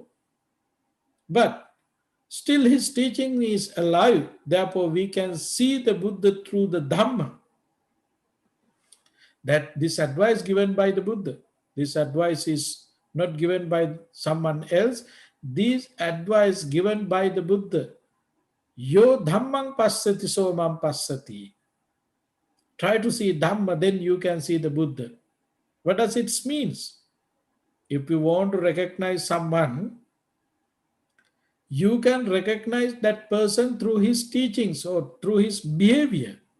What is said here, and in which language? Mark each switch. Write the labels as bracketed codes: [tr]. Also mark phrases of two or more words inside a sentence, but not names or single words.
[en] But still his teaching is alive. Therefore we can see the Buddha through the Dhamma. That this advice given by the Buddha, this advice is not given by someone else. This advice given by the Buddha. [pi] Yo dhammang passati somam passati. [en] Try to see Dhamma, then you can see the Buddha. What does it mean? If you want to recognize someone, you can recognize that person through his teachings or through his behavior.